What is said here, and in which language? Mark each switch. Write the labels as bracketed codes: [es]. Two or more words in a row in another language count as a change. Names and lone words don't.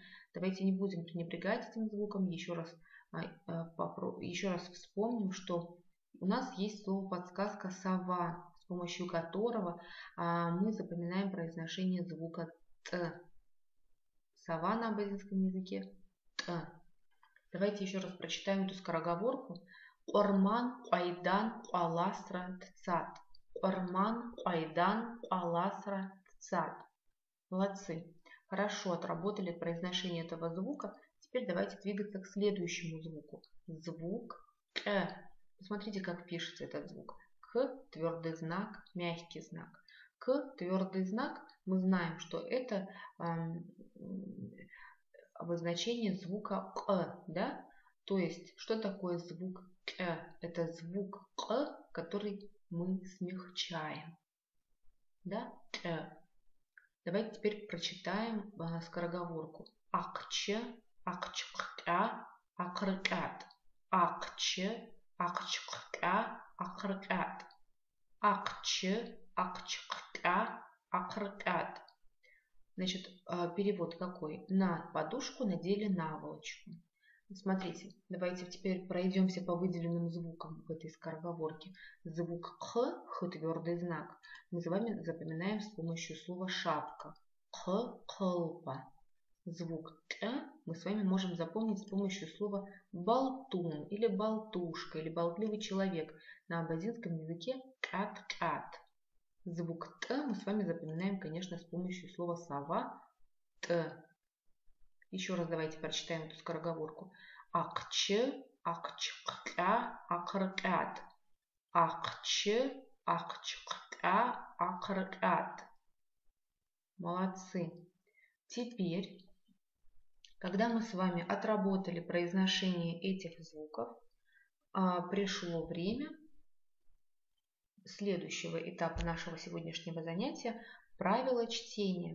[ru] Давайте не будем пренебрегать этим звуком. Еще раз вспомним, что у нас есть слово подсказка «сова», с помощью которого мы запоминаем произношение звука «т». Сова на абазинском языке «т». Давайте еще раз прочитаем эту скороговорку. [abq] Орман, айдан, аласра, тцат. Орман, айдан, аласра, тцат. [ru] Молодцы. Хорошо отработали произношение этого звука. Теперь давайте двигаться к следующему звуку. Звук «к». Посмотрите, как пишется этот звук. К – твердый знак, мягкий знак. К – твердый знак. Мы знаем, что это обозначение звука «к». Да? То есть, что такое звук «к»? Это звук «к», который мы смягчаем. Да? «К». Давайте теперь прочитаем скороговорку. [abq] Акче, акчкка, акрыкат. Акче, акчкка, акрыкат. Акче, акчкка, акрыкат. [ru] Значит, перевод какой? На подушку надели наволочку. Смотрите, давайте теперь пройдемся по выделенным звукам в этой скороговорке. Звук «х», «х» твердый знак, мы с вами запоминаем с помощью слова «шапка». «Х» – «хлпа». Звук «к» мы с вами можем запомнить с помощью слова «болтун» или «болтушка» или «болтливый человек». На абазинском языке «кат-кат». Звук «т» мы с вами запоминаем, конечно, с помощью слова «сова», «т». Еще раз давайте прочитаем эту скороговорку. [abq] Акче, акчкка, акрыкат. Акче, акчкка, акрыкат. [ru] Молодцы. Теперь, когда мы с вами отработали произношение этих звуков, пришло время следующего этапа нашего сегодняшнего занятия – правила чтения.